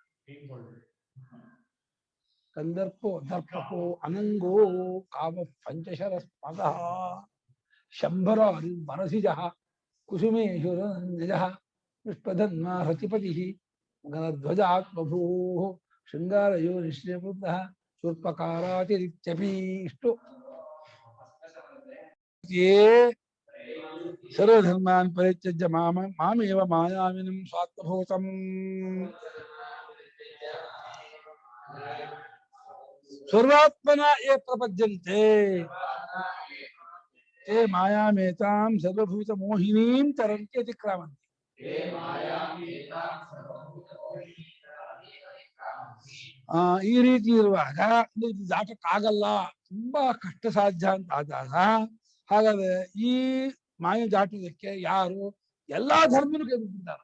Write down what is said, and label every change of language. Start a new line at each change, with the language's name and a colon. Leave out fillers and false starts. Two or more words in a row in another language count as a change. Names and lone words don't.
Sanskrit: ಕಂದರ್ಪೋ ದರ್ಪೋ ಅನಂಗೋ ಕಾಮ ಪಂಚಶರ ಸ್ಪದ ಶಂಭರ ಮನಸಿಜ ಕುಸುಮೇಶ್ವರ ನಿಜ ವಿಷ್ಪಧನ್ಮ ರತಿಪತಿ ಗಣಧ್ವಜ ಆತ್ಮಭೂ ಶೃಂಗಾರಯೋ ನಿಶ್ಚಯಬುದ್ಧ ಶೂರ್ಪಕಾರಾತಿರಿತ್ಯಪಿ. ಇಷ್ಟು ಸರ್ವಧರ್ಮಾನ್ ಪರಿತ್ಯಜ್ಯ ಮಾಮೇವ ಮಾಯಾವಿನಂ ಸ್ವಾತ್ಮಭೂತಂ ಸರ್ವಾತ್ಮನ ಯೇ ಪ್ರಪದ್ಯಂತೆ ತೇ ಮಾಯಾಮೇತಾಂ ಸರ್ವಭೂತ ಮೋಹಿನೀಂ ತರಂತಿ ಅತಿಕ್ರಾಮಂತಿ.
Kannada: ಈ ರೀತಿ ಇರುವಾಗ ದಾಟಕ್ಕಾಗಲ್ಲ, ತುಂಬಾ ಕಷ್ಟ ಸಾಧ್ಯ ಅಂತ ಆದಾಗ, ಹಾಗಾದ್ರೆ ಈ ಮಾಯ ದಾಟುವುದಕ್ಕೆ ಯಾರು ಎಲ್ಲಾ ಧರ್ಮನೂ ಕೈಬಿಟ್ಟಿದ್ದಾರೆ.